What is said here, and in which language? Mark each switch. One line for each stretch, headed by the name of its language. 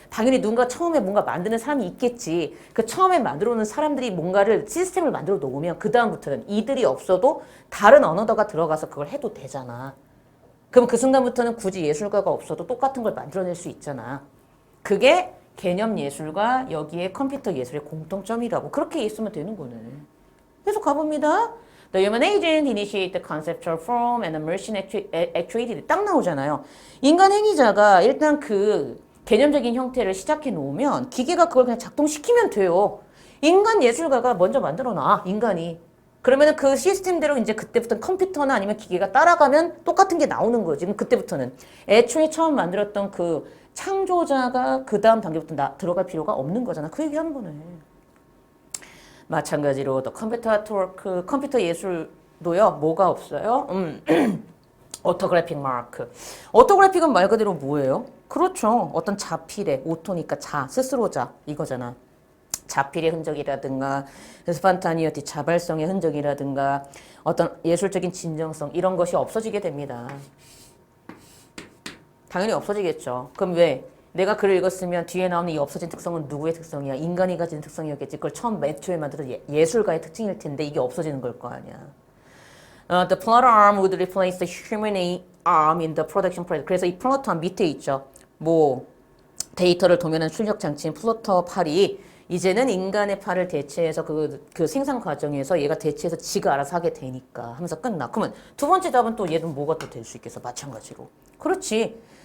Korean: 당연히 누군가 처음에 뭔가 만드는 사람이 있겠지. 그 처음에 만들어 놓은 사람들이 뭔가를 시스템을 만들어 놓으면 그 다음부터는 이들이 없어도 다른 언어가 들어가서 그걸 해도 되잖아. 그럼 그 순간부터는 굳이 예술가가 없어도 똑같은 걸 만들어낼 수 있잖아. 그게 개념 예술과 여기에 컴퓨터 예술의 공통점이라고. 그렇게 있으면 되는 거네. 계속 가봅니다.
English: The human agent initiate the conceptual form and the machine actuated.
Korean: 딱 나오잖아요. 인간 행위자가 일단 그 개념적인 형태를 시작해 놓으면 기계가 그걸 그냥 작동시키면 돼요. 인간 예술가가 먼저 만들어 놔, 인간이. 그러면은 그 시스템대로 이제 그때부터 컴퓨터나 아니면 기계가 따라가면 똑같은 게 나오는 거예요. 지금 그때부터는. 애초에 처음 만들었던 그 창조자가 그 다음 단계부터 들어갈 필요가 없는 거잖아. 그 얘기 하는 거네. 마찬가지로 또 컴퓨터 아트워크, 컴퓨터 예술도요. 뭐가 없어요? 오토그래픽 마크. 오토그래픽은 말 그대로 뭐예요? 그렇죠. 어떤 자필의 오토니까 스스로자 이거잖아. 자필의 흔적이라든가 스판타니어티 자발성의 흔적이라든가 어떤 예술적인 진정성 이런 것이 없어지게 됩니다. 당연히 없어지겠죠. 그럼 왜? 내가 글을 읽었으면 뒤에 나오는 이 없어진 특성은 누구의 특성이야? 인간이 가진 특성이었겠지. 그걸 처음 애초에 만들었던 예술가의 특징일 텐데 이게 없어지는 걸 거 아니야.
English: The plotter arm would replace the human arm in the production process.
Korean: 그래서 이 플로터 arm 밑에 있죠. 뭐 데이터를 도면한 출력 장치인 플로터 팔이 이제는 인간의 팔을 대체해서 그 생산 과정에서 얘가 대체해서 지가 알아서 하게 되니까 하면서 끝나. 그러면 두 번째 답은 또 얘는 뭐가 또 될 수 있겠어? 마찬가지로. 그렇지.